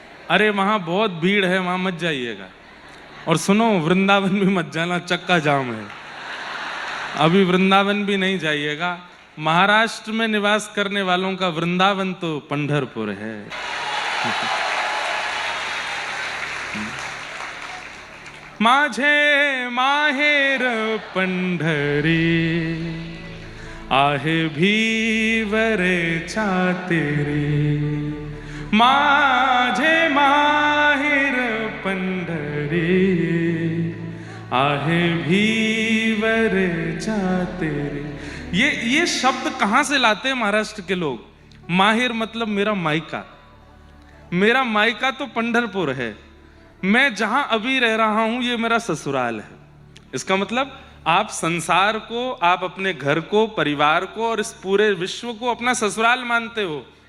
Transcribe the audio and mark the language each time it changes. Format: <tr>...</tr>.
<hi>अरे वहाँ बहुत भीड़ है, वहाँ मत जाइएगा। और सुनो, वृंदावन भी मत जाना, चक्का जाम है। अभी वृंदावन भी नहीं जाइएगा। महाराष्ट्र में निवास करने वालों का वृंदावन तो पंढरपुर है।</hi> <mr>माझे माहेर पंढरी, आहे भीवरेच्या तेरी। माझे माहेर पंढरी, आहे भीवरेच्या तेरी।</mr> <hi>ये शब्द कहां से लाते हैं महाराष्ट्र के लोग? माहिर मतलब मेरा मायका। मेरा मायका तो पंढरपुर है, मैं जहां अभी रह रहा हूं ये मेरा ससुराल है। इसका मतलब आप संसार को, आप अपने घर को, परिवार को और इस पूरे विश्व को अपना ससुराल मानते हो।</hi>